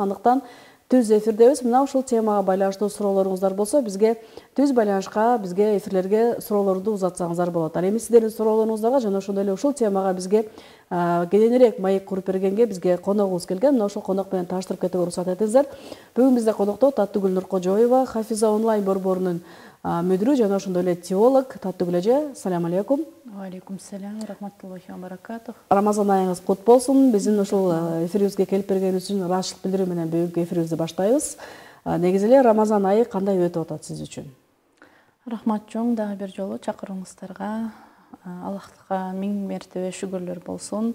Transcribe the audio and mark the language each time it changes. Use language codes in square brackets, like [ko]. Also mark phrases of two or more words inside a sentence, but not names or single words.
[ky] Андыктан түз эфирдебиз. Мына ушул темага байланыштуу суроолоруңуздар болсо, бизге түз байланышка, бизге эфирлерге суроолорду узатсаңыздар болот. Ал эми сиздердин суроолоруңуздарга жана ошондой эле ушул темага бизге кененирээк маек куруп бергенге бизге коногубуз келген. Мына ошол конок менен тааныштырып кетүүгө уруксат этиңиздер. Бүгүн бизде конокто Таттыгүл Нуркожоева, Хафиза онлайн борборунун мүдүрү жана ошондой эле теолог Таттыгүл эже. [ar] السلام عليكم. عليكم السلام، ورحمة الله وبركاته. [ky] Рамазан айыңыз кут болсун. Биздин ушул эфирибизге келип бергениңиз үчүн ыраазычылык билдирүү менен бүгүнкү эфирибизди баштайбыз. Негизи эле Рамазан айы кандай өтүп атат сиз үчүн? Рахмат чоң, дагы бир жолу чакырууңуздарга Аллахка миң мертебе шүгүрлөр болсун.